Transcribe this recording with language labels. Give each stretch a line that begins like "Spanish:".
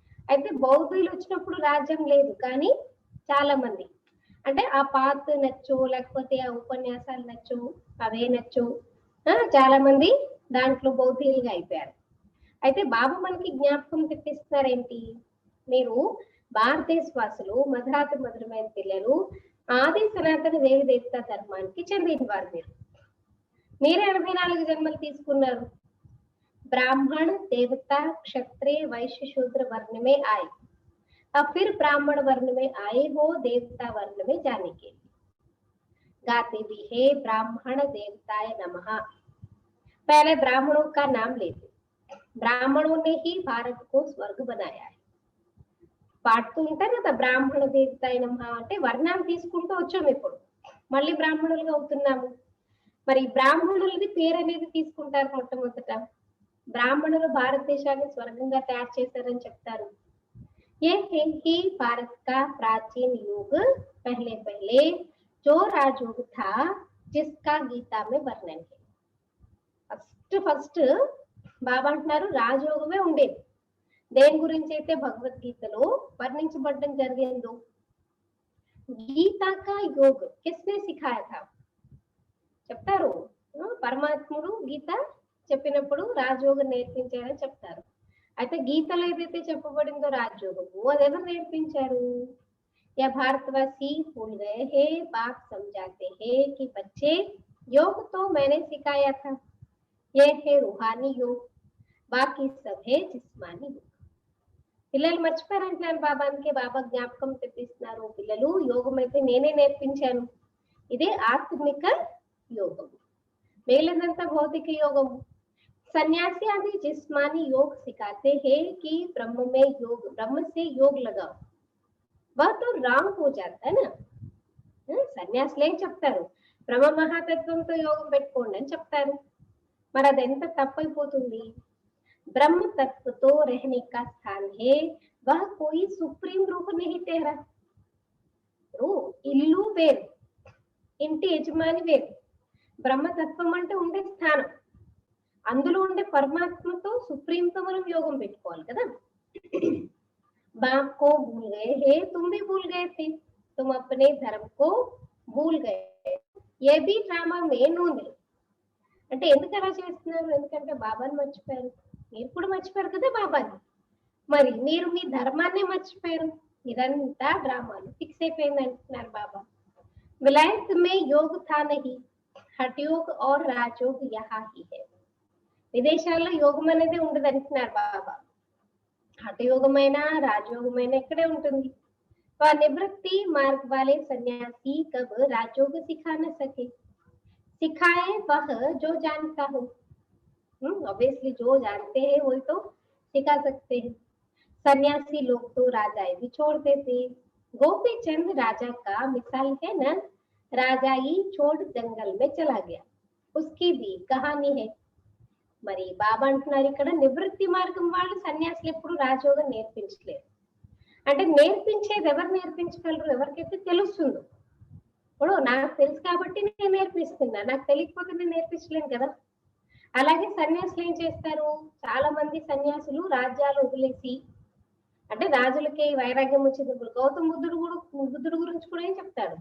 Telugu: అయితే బౌద్ధులు వచ్చినప్పుడు రాజ్యం లేదు, కానీ చాలా మంది అంటే ఆ పాత్ నచ్చు, లేకపోతే ఆ ఉపన్యాసాలు నచ్చు, అవే నచ్చు, చాలా మంది దాంట్లో బౌద్ధులుగా అయిపోయారు. అయితే బాబా మనకి జ్ఞాపకం తెప్పిస్తున్నారేంటి? మీరు భారతదేశవాసులు, మధురాతి మధురమైన పిల్లలు, ఆది సనాతన దేవి దేవత ధర్మానికి చెందిన వారు. మీరే 84 జన్మలు తీసుకున్నారు.
Hindi: ब्राह्मण देवता क्षत्रिय वैश्य शूद्र वर्ण में आए, अब फिर ब्राह्मण वर्ण में आए हो देवता वर्ण में जाने के लिए। गाते भी है ब्राह्मण देवताय नमः। पहले ब्राह्मणों का नाम लेते, ब्राह्मणों ने ही भारत को स्वर्ग बनाया है.
Telugu: పాడుతూ ఉంటారు కదా బ్రాహ్మణ దేవతాయ నమః అంటే వర్ణాన్ని తీసుకుంటూ వచ్చాము, ఇప్పుడు మళ్ళీ బ్రాహ్మణులుగా అవుతున్నాము. మరి బ్రాహ్మణులది పేరు అనేది తీసుకుంటారు మొట్టమొదట. బ్రాహ్మణులు భారతదేశాన్ని స్వర్గంగా తయారు చేశారని చెప్తారు.
Hindi: ये है कि भारत का प्राचीन युग पहले पहले जो राजयुग था जिसका गीता में वर्णन है.
Telugu: ఫస్ట్ బాబా అంటున్నారు రాజయోగమే ఉండేది. దేని గురించి అయితే భగవద్గీతలో వర్ణించబడడం జరిగిందో,
Hindi: గీతా కా యోగ్ కిస్నే సిఖాయా థా
Telugu: చెప్తారు. పరమాత్ముడు గీత చెప్పినప్పుడు రాజయోగం నేర్పించారని చెప్తారు. అయితే గీతలో ఏదైతే చెప్పబడిందో రాజయోగము అది ఎవరు నేర్పించారు?
Hindi: या भारतवासी भूल गए हैं, बाप समझाते हैं कि बच्चे योग तो मैंने सिखाया था, ये है रूहानी योग, बाकी सब है जिस्मानी योग.
Telugu: పిల్లలు మర్చిపోయారంటున్నారు బాబా, అందుకే బాబా జ్ఞాపకం తెప్పిస్తున్నారు. పిల్లలు యోగం అయితే నేనే నేర్పించాను, ఇదే ఆత్మిక యోగం, మిగిలినంతా భౌతిక యోగం.
Hindi: सन्यासी आदि जिस्मानी योग सिखाते हैं कि ब्रह्म में योग, ब्रह्म से योग लगाओ, वह तो राम हो जाता है ना.
Telugu: సన్యాసులు ఏం చెప్తారు? బ్రహ్మ మహాతత్వంతో యోగం పెట్టుకోండి అని చెప్తారు. మరి అది ఎంత తప్పైపోతుంది?
Hindi: ब्रह्म तत्व तो रहने का स्थान है, वह कोई सुप्रीम रूप नहीं ठहरा.
Telugu: ఇల్లు వేరు, ఇంటి యజమాని వేరు. బ్రహ్మతత్వం అంటే ఉండే స్థానం, అందులో ఉండే పరమాత్మతో సుప్రీంతో మనం యోగం పెట్టుకోవాలి కదా.
Hindi: बाप को भूल गए हैं, तुम भी भूल गए थे, तुम अपने धर्म को भूल गए, ये भी ड्रामा में नूने.
Telugu: అంటే ఎందుకు అలా చేస్తున్నారు? ఎందుకంటే బాబాని మర్చిపోయారు. మీరు కూడా మర్చిపోయారు కదా బాబాని, మరి మీరు మీ ధర్మాన్ని మర్చిపోయారు. ఇదంతా డ్రామాలు ఫిక్స్ అయిపోయింది అంటున్నారు బాబా.
Hindi: విలాయత్ మే యోగ్ థా నహీ, హఠ యోగ్ ఔర్ రాజయోగ్ యహా హీ హై.
Telugu: విదేశాల్లో యోగం అనేది ఉండదు అంటున్నారు బాబా. హఠయోగమైన రాజయోగమైన ఇక్కడే ఉంటుంది.
Hindi: నివృత్తి మార్గ వాలే సన్యాసి కబ్ రాజయోగ సిఖా न सके, सिखाए वह जो जानता हो. ऑब्वियसली जो जानते हैं वही तो सिखा सकते हैं. सन्यासी लोग तो राजाए भी छोड़ देते. गोपी चंद राजा का मिसाल है ना, राजा ही छोड़ जंगल में चला गया, उसकी भी कहानी है.
Telugu: మరి బాబా అంటున్నారు ఇక్కడ నివృత్తి మార్గం వాళ్ళు సన్యాసులు ఎప్పుడు రాజయోగం నేర్పించలేరు. అంటే నేర్పించేది ఎవరు నేర్పించగలరు? ఎవరికైతే తెలుస్తుందో. ఇప్పుడు నాకు తెలుసు కాబట్టి నేను నేర్పిస్తున్నా, నాకు తెలియకపోతే నేను నేర్పించలేను కదా. అలాగే సన్యాసులు ఏం చేస్తారు? చాలా మంది సన్యాసులు రాజ్యాలు వదిలేసి, అంటే రాజులకి వైరాగ్యం వచ్చినప్పుడు గౌతమ బుద్ధుడు గురించి కూడా ఏం చెప్తాడు?